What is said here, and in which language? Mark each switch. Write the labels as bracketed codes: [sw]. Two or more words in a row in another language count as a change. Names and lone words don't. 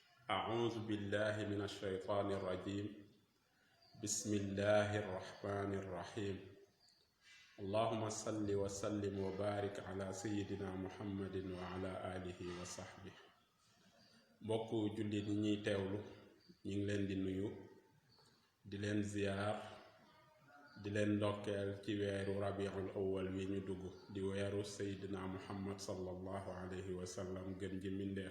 [ar] أعوذ بالله من الشيطان الرجيم. بسم الله الرحمن الرحيم. اللهم صل وسلم وبارك على سيدنا محمد وعلى آله وصحبه. [wo] mbokku jullit yi ñuy teewlu ñu ngi leen di nuyu di leen ziyaar di leen ndokkeel ci weeru rabiul awwal wi ñu dugg di weeru seydina muhammad [ar] صلى الله عليه وسلم [wo] gën ji mbindeef.